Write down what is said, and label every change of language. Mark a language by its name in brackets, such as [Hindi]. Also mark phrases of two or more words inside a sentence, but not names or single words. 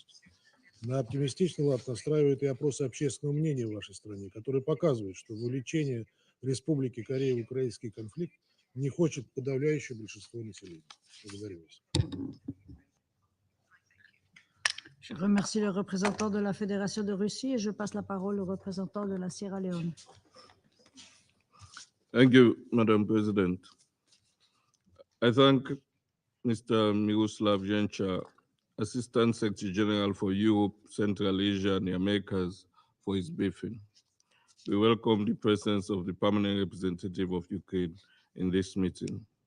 [Russian] На оптимистичный лад настраивают и опросы общественного мнения в вашей стране, которые показывают, что вовлечение Республики Корея в украинский конфликт не хочет подавляющее большинство населения. Благодарю вас. [French] Je remercie le représentant de la Fédération de Russie et je passe la parole au représentant de la Sierra Leone. [English] Thank you, Madam President. I thank Mr. Miroslav Jencha, Assistant Secretary General for Europe, Central Asia, and the Americas, for his briefing. We welcome the presence of the permanent representative of Ukraine in this meeting.